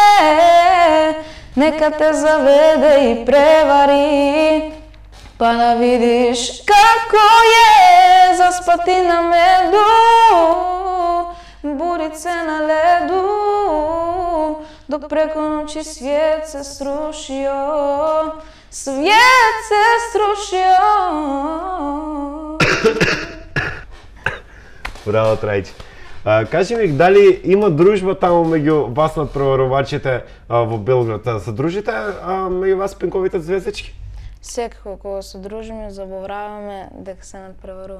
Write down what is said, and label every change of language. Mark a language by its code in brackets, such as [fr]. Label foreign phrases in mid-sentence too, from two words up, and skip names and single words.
[hr] neka te zavede i prevari, pa da vidiš kako je zaspati na medu, budit se na ledu, dok preko noći svijet se srušio, svijet se srušio. [mk] Браво, Трајче. Кажи ми, дали има дружба таму меѓу вас надпреварувачите во Белград? Се дружите меѓу вас пинковите звездички? Секако кога се дружиме, забораваме дека се надпреваруваме.